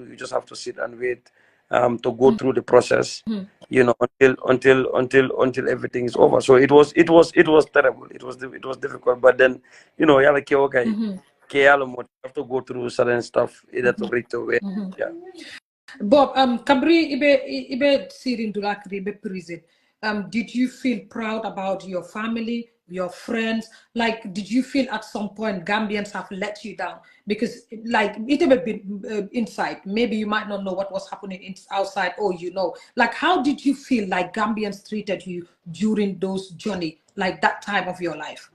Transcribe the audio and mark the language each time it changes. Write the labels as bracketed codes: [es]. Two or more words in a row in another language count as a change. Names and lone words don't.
[en] You just have to sit and wait to go through the process, until everything is over. So it was terrible. It was difficult. But then, okay, you have to go through certain stuff either to reach the way. Yeah. Bob, Kabri ibe sirin dulakri ibe prison. Did you feel proud about your family, your friends? Like, did you feel at some point Gambians have let you down? Because, like, it may be inside. Maybe you might not know what was happening outside, or Like, how did you feel like Gambians treated you during those journey, like that time of your life?